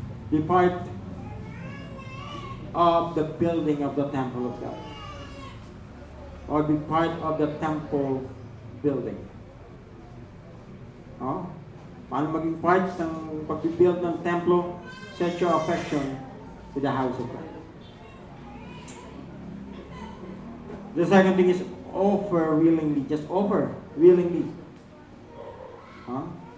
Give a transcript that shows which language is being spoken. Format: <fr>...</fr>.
<en>Be part of the building of the temple of God. Or be part of the temple building. No?</en> <tl>Paano maging part ng pag-build ng templo?</tl> <en>Set your affection to the house of God. The second thing is offer willingly. Just offer willingly. Huh?</en>